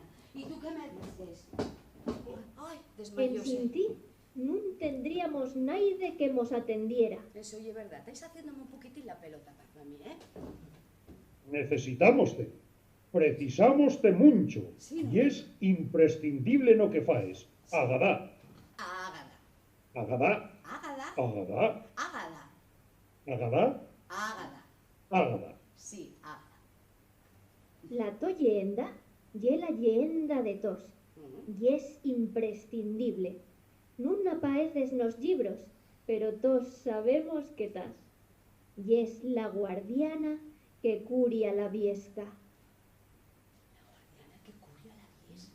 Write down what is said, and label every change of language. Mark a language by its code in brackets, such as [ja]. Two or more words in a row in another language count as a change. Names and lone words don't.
[es] ¿Y tú qué me dices? Ay, En desmayóse. sin ti no tendríamos naide que nos atendiera. Eso es verdad. Estáis haciéndome un poquitín la pelota para mí, ¿eh? [ast] Necesitámoste. Precisámoste mucho. [es] Sí, ¿no? Y es imprescindible no que faes. Agadá. Ágada. Agadá. Ágada. Agadá. Ágada. Agadá. Ágada. Ágada. Sí, ágada. [ast] La to leyenda ye la leyenda de tos. [es] Y es imprescindible. [ast] No apareces nos libros, pero todos sabemos que tas. Y es la guardiana que curia la viesca. La guardiana que curia la viesca.